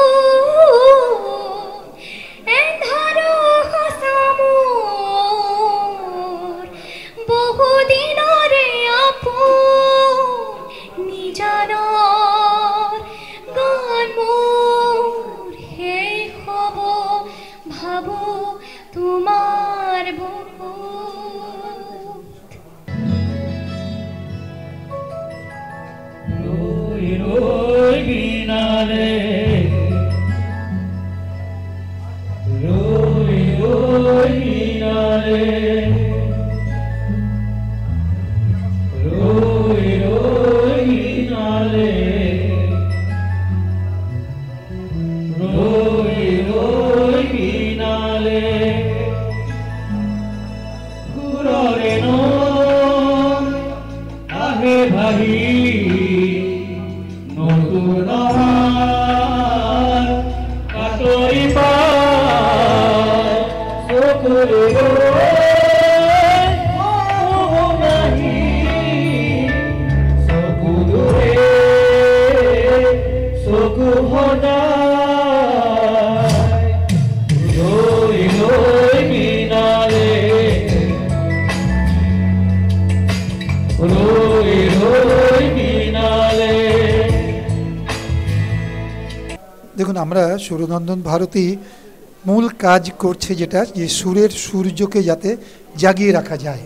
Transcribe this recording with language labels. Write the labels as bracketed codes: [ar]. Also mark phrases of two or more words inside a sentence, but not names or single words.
[as] এন্ধাৰো সঁচা মোৰ বহু দিনৰে আপোন নিজানৰ গান মোৰ শেষ হ'ব ভাবো তোমাৰ বুকুত রই রই বিনালে রই রই বিনালে রই রই বিনালে রই রই বিনালে ঘুররে নো আহে ভাই নতুন কাটরি পায় চকুরে নাহি চকু দূরে চকু সদায় ৰৈ ৰৈ বিনালে রই রই বিনালে। [bn] দেখুন আমরা সুরনন্দন ভারতী মূল কাজ করছে যেটা যে সুরের সূর্যকে যাতে জাগিয়ে রাখা যায়।